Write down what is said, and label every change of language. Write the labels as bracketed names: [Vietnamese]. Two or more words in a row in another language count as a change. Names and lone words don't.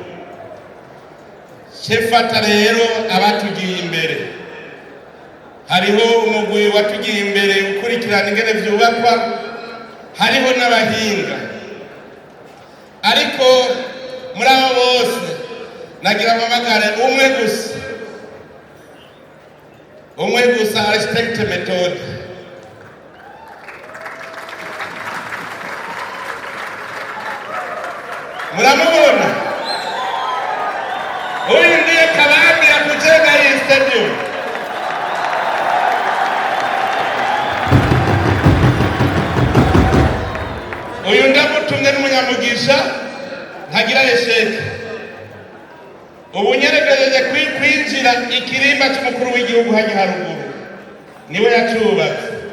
[Rundi] Shefata rero abatugiye imbere, hariho umugwi watugiye imbere ukurikirana ingene vyubakwa, hariho n'abahinga. Ariko muri abo bose nagira mpamagare umwe gusa architect method. Muramubona? [Swahili] Huyu ndiye kabambi ya kujenga hii stadium. [Rundi] Uyu ndamutumye n'umunyamugisha ntagira esheke. Ubu nyeregereje kwinjira ikirimba cy'umukuru w'igihugu hanya haruguru, niwe yacubatse.